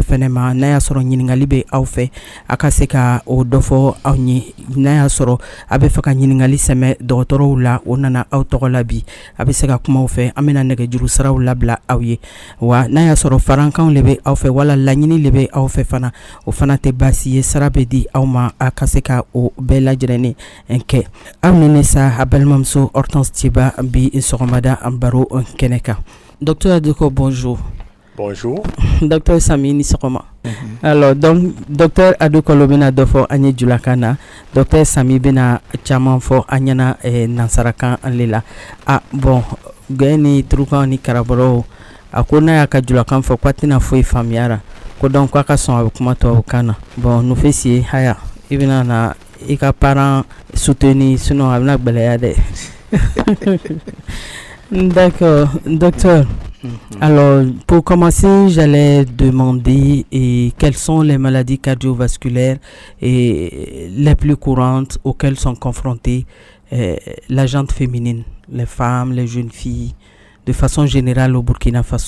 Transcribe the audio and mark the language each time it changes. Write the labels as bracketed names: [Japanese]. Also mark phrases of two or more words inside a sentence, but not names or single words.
[Bambara] fɛnɛ ma n'a y'a sɔrɔ ɲininkali bɛ aw fɛ a ka se ka o dɔ fɔ aw ye n'a y'a sɔrɔ a bɛ fɛ ka ɲininkali sɛmɛ dɔgɔtɔrɔw la o nana aw tɔgɔ la bi a bɛ se ka kuma fɛ an bɛna nɛgɛjuru siraw labila aw ye wa n'a y'a sɔrɔ farankanw le bɛ aw fɛ wala laɲini le bɛ aw fɛ fana o fana tɛ baasi ye sira bɛ di aw ma a ka se ka o bɛɛ lajɛlen kɛ aw ni ne sa a balimamuso Hortense Tiba bi sɔgɔmada an baro kɛnɛ kan Docteur Adoko bonjour. [French] Bonjour. [Bambara] Docteur Sami ni sɔgɔma. [French] Alors donc [Bambara] Docteur Adoko lo bɛna dɔ fɔ an ye julakan na Docteur Sami bɛna caman fɔ an ɲɛna nansarakan le la bon gɛn ni turukan ni karabɔrɔw a ko n'a y'a ka julakan fɔ k'a tɛna foyi faamuyara ko donc k'a ka sɔn a bɛ kuma tubabukan na bon nous fait siye haya i bɛna na i ka parent soutenir sinon a bɛna gbɛlɛya dɛ. [French] D'accord, docteur. Alors, pour commencer, j'allais demander quelles sont les maladies cardiovasculaires les plus courantes auxquelles sont confrontées la gente féminine, les femmes, les jeunes filles, de façon générale au Burkina Faso.